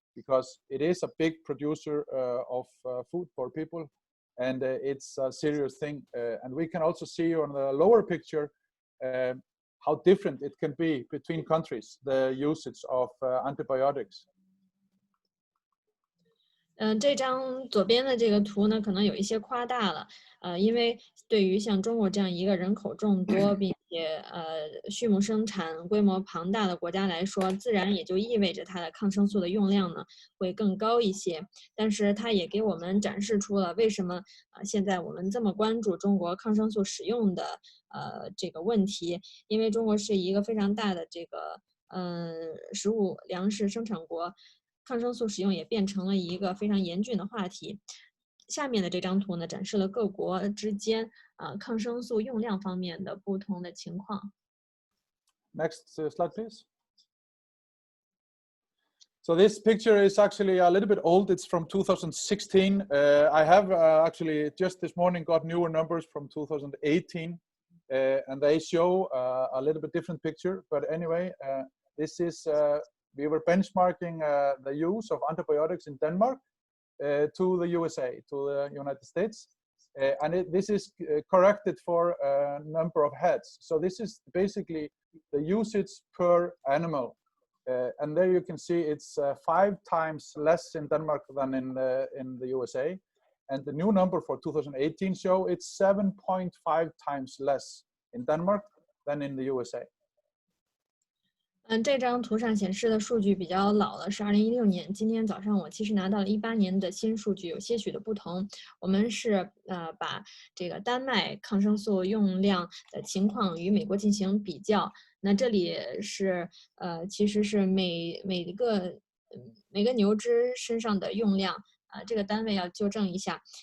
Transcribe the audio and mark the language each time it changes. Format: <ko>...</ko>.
<en>Because it is a big producer of food for people, and it's a serious thing. And we can also see on the lower picture how different it can be between countries, the usage of antibiotics.</en> <zh>这张左边的这个图呢，可能有一些夸大了，因为对于像中国这样一个人口众多并且畜牧生产规模庞大的国家来说，自然也就意味着它的抗生素的用量呢会更高一些。但是它也给我们展示出了为什么现在我们这么关注中国抗生素使用的这个问题，因为中国是一个非常大的这个食物粮食生产国。抗生素使用也变成了一个非常严峻的话题。下面的这张图呢，展示了各国之间抗生素用量方面的不同的情况。</zh> <en>Next slide, please. So this picture is actually a little bit old. It's from 2016. I have actually just this morning got newer numbers from 2018, and they show a little bit different picture. But anyway, this is we were benchmarking the use of antibiotics in Denmark to the USA, to the United States. And this is corrected for a number of heads. So this is basically the usage per animal. And there you can see it's 5 times less in Denmark than in the USA. And the new number for 2018 show it's 7.5 times less in Denmark than in the USA.</en> <zh>这张图上显示的数据比较老了，是2016年。今天早上我其实拿到了18年的新数据，有些许的不同。我们是把这个丹麦抗生素用量的情况与美国进行比较。那这里是其实是每个牛只身上的用量这个单位要纠正一下。</zh>